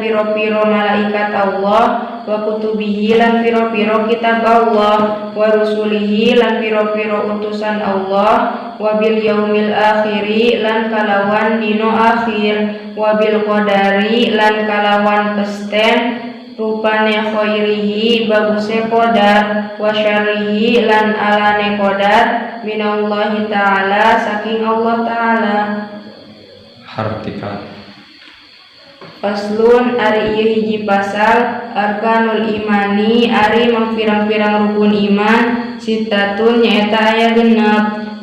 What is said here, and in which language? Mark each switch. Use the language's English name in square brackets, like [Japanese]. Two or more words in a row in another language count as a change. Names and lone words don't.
[Javanese] piro-piro malaikat Allah, [Arabic] وكتبه [Javanese] lan piro-piro kitab Allah, [Arabic] ورسله [Javanese] lan piro-piro utusan Allah, [Arabic] وباليوم الآخر [Javanese] lan kalawan dino akhir, [Arabic] وبالقدر [Javanese] lan kalawan pesten rupane khairihi baguse qadar, [Arabic] وشره [Javanese] lan alane qadar [Arabic] من الله تعالى [Javanese] saking Allah ta'ala. [Sundanese] Hartika. Faslun ari ieu hiji pasal. [Arabic] أركان الإيمان [Sundanese] ari mangpirang-pirang rukun iman sitatun nyaeta aya 6.